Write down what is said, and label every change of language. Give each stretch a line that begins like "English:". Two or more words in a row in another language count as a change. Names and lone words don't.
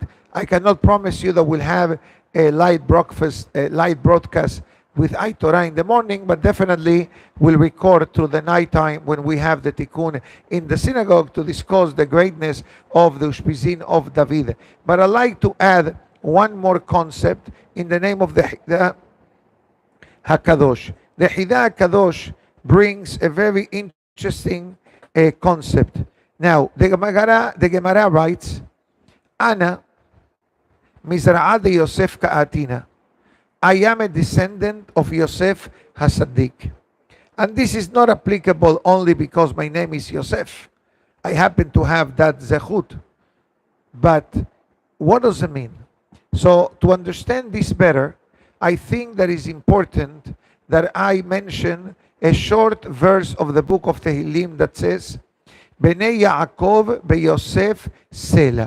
English: I cannot promise you that we'll have a light broadcast with Torah in the morning, but definitely we'll record through the nighttime when we have the tikkun in the synagogue to discuss the greatness of the Ushpizin of David. But I'd like to add one more concept in the name of the Hida HaKadosh. The Hida HaKadosh brings a very interesting concept. Now, the Gemara writes,
Aramaic: Ana mizra'a de Yosef ka'atina.
English: I am a descendant of Yosef HaSaddik. And this is not applicable only because my name is Yosef. I happen to have that zechut. But what does it mean? So to understand this better, I think that it's important that I mention a short verse of the book of Tehillim that says,
Hebrew: Bnei Yaakov beYosef Sela.